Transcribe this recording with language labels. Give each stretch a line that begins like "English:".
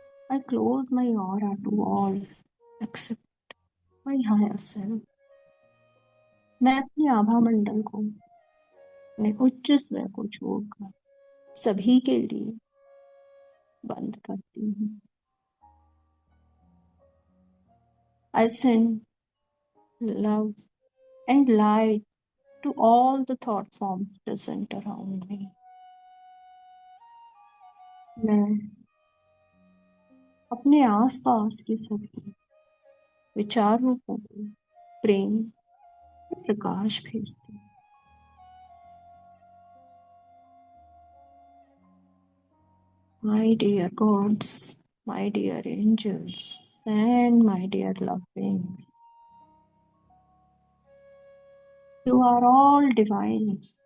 English: I close my aura to all except my higher self.
Hindi: मैं अपनी आभा मंडल को, अपने उच्च स्व को छोड़कर सभी के लिए बंद करती हूँ.
English: I send love and light to all the thought forms present around me.
Hindi: मैं अपने आसपास के सभी विचार रूपों को प्रेम और प्रकाश भेजती हूँ.
English: My dear gods, my dear angels, and my dear loved beings, you are all divine.